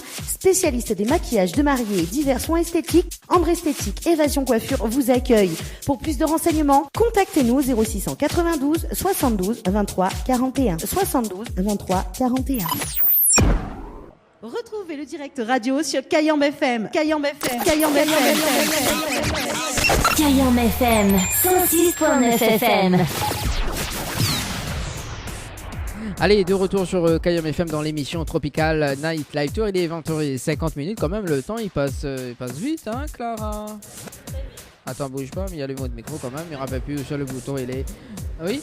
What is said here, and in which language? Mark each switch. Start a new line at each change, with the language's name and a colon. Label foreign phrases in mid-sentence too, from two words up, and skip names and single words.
French: Spécialiste des maquillages de mariés et divers soins esthétiques, Ambre Esthétique Évasion Coiffure vous accueille. Pour plus de renseignements, contactez-nous au 0692 72 23 41. 72 23 41. Retrouvez le direct radio sur Kayam FM. Kayam FM. Kayam FM. Kayam FM 106.9 FM. Allez, de retour sur Kayam FM dans l'émission Tropical Night Live Tour. Il est 20h50 quand même. Le temps il passe vite, hein, Clara? Attends, bouge pas, mais il y a le mot de micro quand même. Il ne rappelle plus sur le bouton. Il est. Oui.